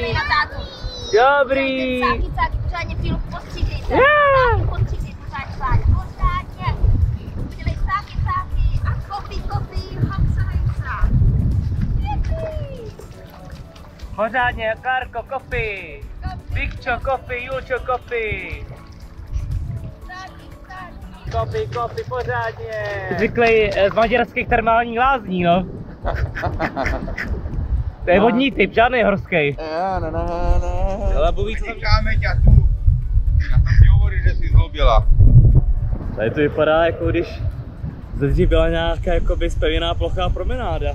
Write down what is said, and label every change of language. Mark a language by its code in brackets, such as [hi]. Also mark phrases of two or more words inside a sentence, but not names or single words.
[cs] Dobrý! Cáky, pořádně chvíli postřídejte. Cáky postřídejte, pořádně. Udělej cáky a kopí, hamsa. Pořádně, Klárko, kopi! Vikčo, kopi, Julčo, kopi! Kopi, pořádně! Zvyklý z maďarských termálních lázní, no. To je vodní typ, žádný horský. Ale Bůh ví, co tam... Říkáme tě tu. Já tam ti hovorím, že jsi zlobila. Tady to vypadá, jako když ze dřív byla nějaká jakoby zpevněná plochá promenáda.